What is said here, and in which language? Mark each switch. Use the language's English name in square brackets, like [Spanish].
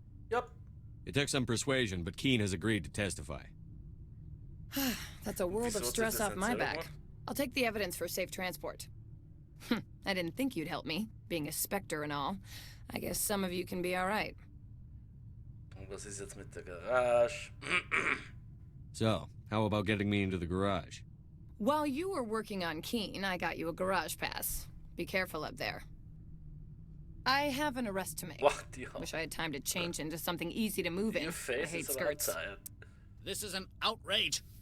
[English] Yep. It took some persuasion, but Keen has agreed to testify. That's a world of stress off my back. I'll take the evidence for safe transport. I didn't think you'd help me, being a Spectre and all. I guess some of you can be alright. [German] Und was ist jetzt mit der Garage? [English] So, how about getting me into the garage? While you were working on Keen, I got you a garage pass. Be careful up there. I have an arrest to make. What the hell? Wish I had time to change into something easy to move in. I hate skirts. This is an outrage.